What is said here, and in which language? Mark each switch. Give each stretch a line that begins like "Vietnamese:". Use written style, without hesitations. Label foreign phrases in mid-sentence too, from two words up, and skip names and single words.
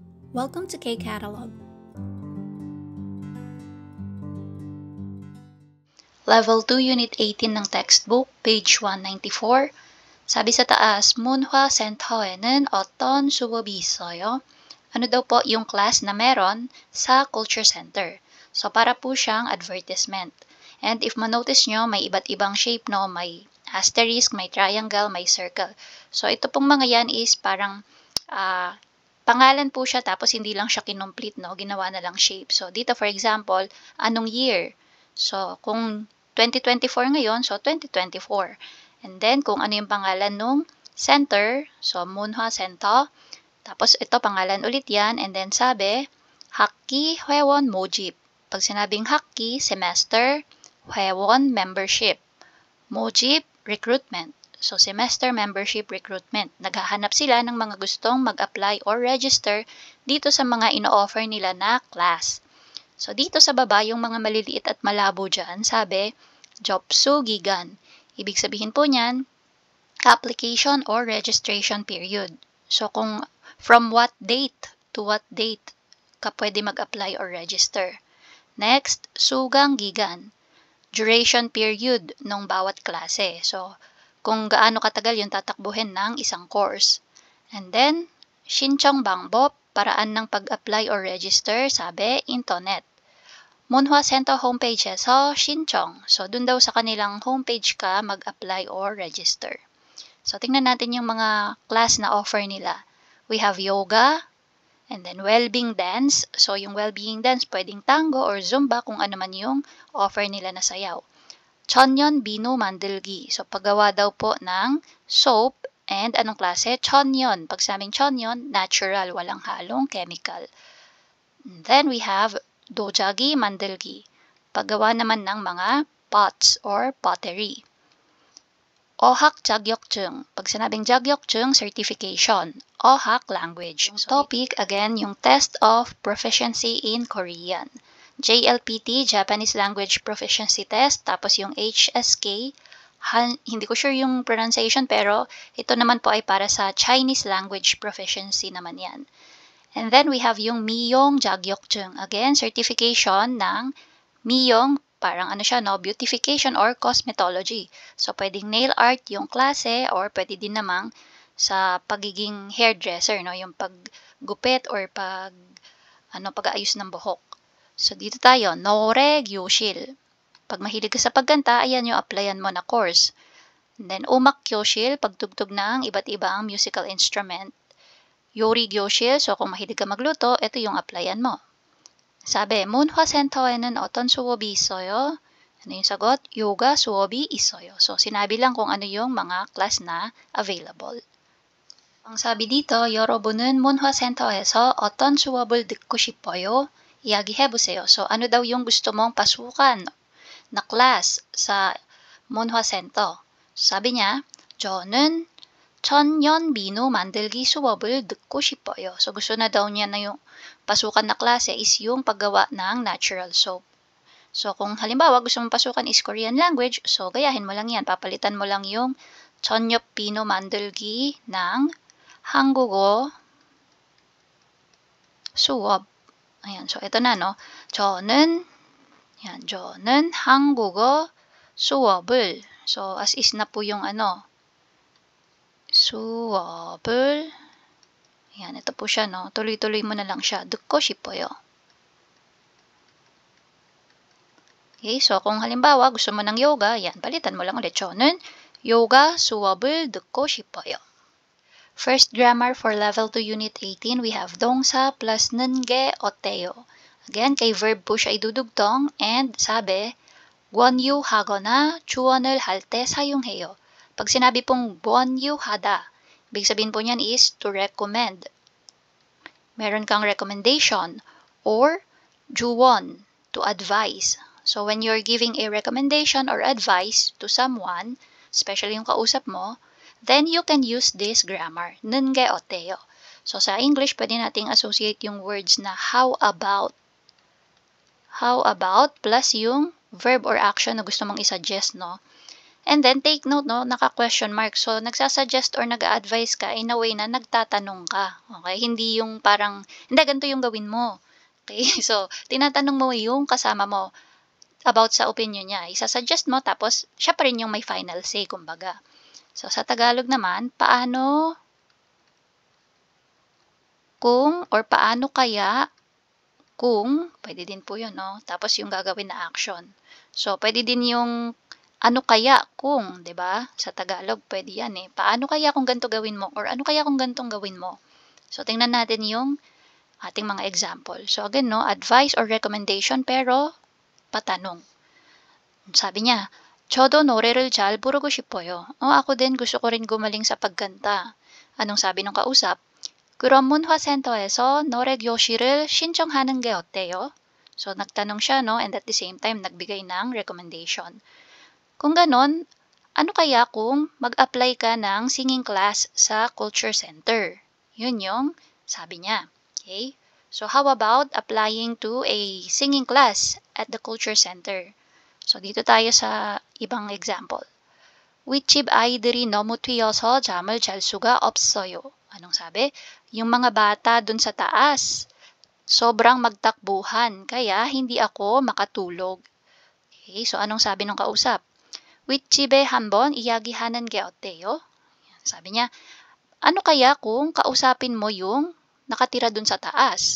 English: Welcome to K-Catalog. Level 2, Unit 18 ng textbook, page 194.
Filipino: Sabi sa taas,
Korean: 문화 센터에는 어떤 수업이 있어요?
Filipino: Ano daw po yung class na meron sa Culture Center? So, para po siyang advertisement. And if manotice nyo, may iba't ibang shape, no? May asterisk, may triangle, may circle. So, ito pong mga yan is parang pangalan po siya tapos hindi lang siya kinomplete, no? Ginawa na lang shape. So, dito for example, anong year? So, kung 2024 ngayon, so 2024. And then, kung ano yung pangalan nung center, so
Korean: 문화 센터.
Filipino: Tapos, ito pangalan ulit yan.
English: And then,
Filipino: sabi,
Korean: 학기 회원 모집.
Filipino: Pag sinabing 학기, semester, 회원, membership.
Korean: 모집,
English: recruitment. So, semester membership recruitment.
Filipino: Naghahanap sila ng mga gustong mag-apply or register dito sa mga ino-offer nila na class. So, dito sa baba, yung mga maliliit at malabo dyan, sabi,
Korean: 접수 기간.
Filipino: Ibig sabihin po niyan,
English: application or registration period.
Filipino: So, kung
English: from what date to what date
Filipino: ka pwede mag-apply
English: or register.
Korean: Next, 수강 기간.
English: Duration period
Filipino: ng bawat klase. So, kung gaano katagal yung tatakbuhin ng isang course.
English: And then,
Korean: 신청 방법,
Filipino: paraan ng pag-apply
English: or register,
Filipino: sabi, internet.
Korean: 문화 센터 homepage에서 신청.
Filipino: So, dun daw sa kanilang homepage ka mag-apply
English: or register.
Filipino: So, tingnan natin yung mga class na offer nila.
English: We have yoga, and then well-being dance.
Filipino: So, yung
English: well-being dance,
Filipino: pwedeng tango or zumba kung ano man yung offer nila na sayaw.
Korean: 천연 비누 만들기.
Filipino: So, paggawa daw po ng
English: soap and
Filipino: anong klase?
Korean: 천연.
Filipino: Pag sabing 천연, natural, walang halong chemical.
English: And then we have
Korean: 도자기 만들기.
Filipino: Paggawa naman ng mga
English: pots or pottery.
Korean: 어학 자격증.
Filipino: Pag sinabing 자격증, certification.
Korean: 어학 language.
English: So, topic, again, yung test of proficiency in Korean. JLPT, Japanese Language Proficiency Test,
Filipino: tapos yung HSK, hindi ko sure yung pronunciation pero ito naman po ay para sa
English: Chinese Language Proficiency
Filipino: naman yan. And then we have yung
Korean: 미용 자격증,
Filipino: again, certification ng Miyong, parang ano siya, no,
English: beautification or cosmetology.
Filipino: So, pwedeng
English: nail art
Filipino: yung klase or pwede din namang sa pagiging hairdresser, no, yung paggupit or pag-aayos ng buhok. So, dito tayo,
Korean: 노래 교실.
Filipino: Pag mahilig ka sa pagkanta, ayan yung applyan mo na course.
English: And then,
Korean: 음악 교실,
Filipino: pagtugtog ng iba't ibang
English: musical instrument.
Korean: 요리 교실,
Filipino: so kung mahilig ka magluto, ito yung applyan mo.
Korean: 사배, 문화센터에는 어떤 수업이 있어요?
Filipino: Ano yung sagot?
Korean: 요가 수업이 있어요.
Filipino: So, sinabi lang kung ano yung mga class na available. Ang sabi dito,
Korean: 여러분은 문화센터에서 어떤 수업을 듣고 싶어요? 이야기해보세요.
Filipino: So, ano daw yung gusto mong pasukan na class sa 문화센터? Sabi niya,
Korean: 저는 천연 비누 만들기 수업을 듣고 싶어요.
Filipino: So, gusto na daw niya na yung pasukan na klase is yung paggawa ng
English: natural soap.
Filipino: So, kung halimbawa gusto mong pasukan is
English: Korean language,
Filipino: so gayahin mo lang yan. Papalitan mo lang yung
Korean: 천연 비누 만들기
Filipino: ng
Korean: 한국어 수업.
Filipino: Ayan, so ito na, no?
Korean: 저는 한국어 수업을.
Filipino: So,
English: as is
Filipino: na po yung ano, 수업을. Ayan, ito po siya, no? Tuloy-tuloy mo na lang siya.
Korean: 듣고 싶어요.
Filipino: Okay, so kung halimbawa gusto mo ng yoga, yan, palitan mo lang ulit.
Korean: 저는 요가 수업을 듣고 싶어요.
English: First grammar for level 2 unit 18, we have 동사 plus
Korean: 는 게 어때요?
Filipino: Again, kay verb po siya idudugtong and sabi,
Korean: 권유하거나 주원을 할 때 사용해요.
Filipino: Pag sinabi pong 권유하다, ibig sabihin po niyan is
English: to recommend.
Filipino: Meron kang
English: recommendation or
Filipino: 주원,
English: to advise. So when you're giving a recommendation or advice to someone, especially
Filipino: yung kausap mo,
English: then you can use this grammar,
Korean: 는 게 어때요?
Filipino: So sa English, pwede nating associate yung words na
English: how about plus
Filipino: yung
English: verb or action
Filipino: na gusto mong isuggest, no?
English: And then, take note, no,
Filipino: naka-
English: question mark.
Filipino: So, nagsasuggest or nag-a-advise ka
English: in a way
Filipino: na nagtatanong ka. Okay? Hindi yung parang, hindi, ganito yung gawin mo. Okay? So, tinatanong mo yung kasama mo about sa opinion niya. Isasuggest mo, tapos siya pa rin yung may final say, kumbaga. So, sa Tagalog naman, paano kung or paano kaya kung, pwede din po yun, no? Tapos yung gagawin na action. So, pwede din yung ano kaya kung, 'di ba? Sa Tagalog pwede 'yan eh. Paano kaya kung ganito gawin mo or ano kaya kung ganitong gawin mo? So tingnan natin yung ating mga example. So again, no,
English: advice or recommendation
Filipino: pero patanong. Sabi niya,
Korean: "저도 노래를 잘 부르고 싶어요."
Filipino: Ako din gusto ko rin gumaling sa pagkanta. Anong sabi ng kausap?
Korean: "그럼 문화센터에서 노래 교실을 신청하는 게 어때요?"
Filipino: So nagtanong siya, no, and
English: at the same time
Filipino: nagbigay ng recommendation. Kung ganon, ano kaya kung mag-apply ka ng
English: singing class
Filipino: sa
English: culture center?
Filipino: Yun yung sabi niya.
English: Okay? So, how about applying to a singing class at the culture center? So,
Filipino: dito tayo sa ibang example.
Korean: 윗집 아이들이 너무 튀어서 잠을 잘 수가 없어요.
Filipino: Anong sabi? Yung mga bata dun sa taas, sobrang magtakbuhan, kaya hindi ako makatulog. Okay? So, anong sabi ng kausap?
Korean: 윗집에 한번 이야기하는 게 어때요?
Filipino: Sabi niya, ano kaya kung kausapin mo yung nakatira dun sa taas?